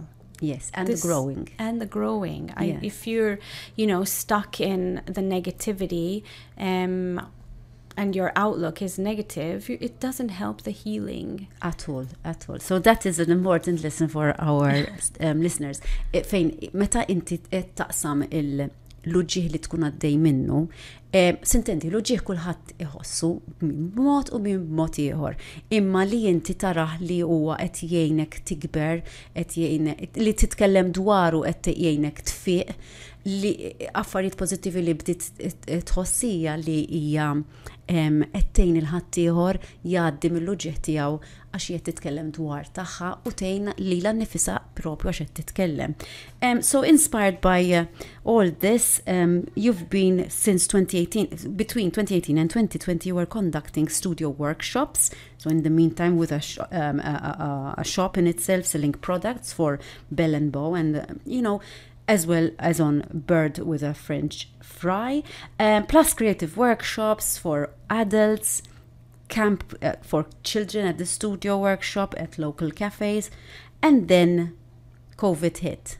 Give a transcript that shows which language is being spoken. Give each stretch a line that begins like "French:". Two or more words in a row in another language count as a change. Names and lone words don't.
English: Yes, and the growing. And the growing. If you're, stuck in the negativity and your outlook is negative, it doesn't help the healing. At all. So that is an important lesson for our listeners.
Maltese: Fejn, meta inti taqsam l-uġġieħ li tkun għaddej minnu, sintendi, l-uġġieħ kulħadd iħossu b'mod u b'mod ieħor. Imma li inti taraħ li huwa qed jgħinek tikber, li titkellem dwaru qed jgħinek tfiq, li affarijiet pożittivi li bdiet tħossija li hija qed tgħin il-ħadd ieħor jgħaddi mill-uġġieħ tiegħu għax qed titkellem dwar tagħha u tgħin lilha nnifisha proprju għax qed titkellem.
English: So inspired by all this, you've been since 2018, between 2018 and 2020, you were conducting studio workshops. So in the meantime, with a shop in itself selling products for Bell and Bow, and as well as on Bird with a French fry, plus creative workshops for adults, camp for children at the studio workshop at local cafes, and then COVID hit.